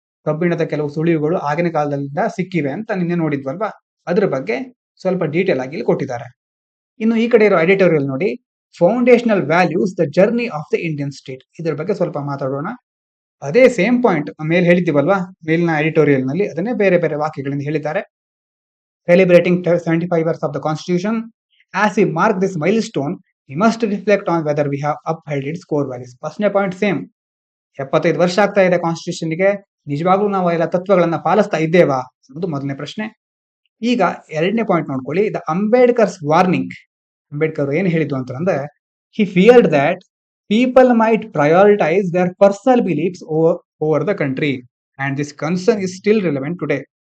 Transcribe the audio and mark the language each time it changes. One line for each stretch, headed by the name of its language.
Kannada: ಕಬ್ಬಿಣದ ಕೆಲವು ಸುಳಿವುಗಳು ಆಗಿನ ಕಾಲದಿಂದ ಸಿಕ್ಕಿವೆ ಅಂತ ನಿನ್ನೆ ನೋಡಿದ್ವಲ್ವಾ, ಅದ್ರ ಬಗ್ಗೆ ಸ್ವಲ್ಪ ಡೀಟೇಲ್ ಆಗಿ ಇಲ್ಲಿ ಕೊಟ್ಟಿದ್ದಾರೆ. ಇನ್ನು ಈ ಕಡೆ ಇರೋ ಎಡಿಟೋರಿಯಲ್ ನೋಡಿ,
English: foundational values the journey of the Indian state,
Kannada: ಇದ್ರ ಬಗ್ಗೆ ಸ್ವಲ್ಪ ಮಾತಾಡೋಣ. ಅದೇ ಸೇಮ್ ಪಾಯಿಂಟ್ ಮೇಲೆ ಹೇಳಿದ್ದೀವಲ್ವಾ, ಮೇಲಿನ ಎಡಿಟೋರಿಯಲ್ ನಲ್ಲಿ ಅದನ್ನೇ ಬೇರೆ ಬೇರೆ ವಾಕ್ಯಗಳಿಂದ ಹೇಳಿದ್ದಾರೆ.
English: Celebrating 75 years of the Constitution, as we mark this milestone, we must reflect on whether we have upheld its core values.
Kannada: ಫಸ್ಟ್ನೇ ಪಾಯಿಂಟ್ ಸೇಮ್, 75 ವರ್ಷ ಆಗ್ತಾ ಇದೆ ಕಾನ್ಸ್ಟಿಟ್ಯೂಷನ್ಗೆ, ನಿಜವಾಗ್ಲೂ ನಾವು ಎಲ್ಲ ತತ್ವಗಳನ್ನ ಪಾಲಿಸ್ತಾ ಇದ್ದೇವಾ ಅನ್ನೋದು ಮೊದಲನೇ ಪ್ರಶ್ನೆ. ಈಗ ಎರಡನೇ ಪಾಯಿಂಟ್ ನೋಡ್ಕೊಳ್ಳಿ,
English: The Ambedkar's warning.
Kannada: ಅಂಬೇಡ್ಕರ್ ಏನ್ ಹೇಳಿದ್ದು ಅಂತಂದ್ರೆ,
English: He feared that people might prioritise their personal beliefs over the country and this concern is still relevant today.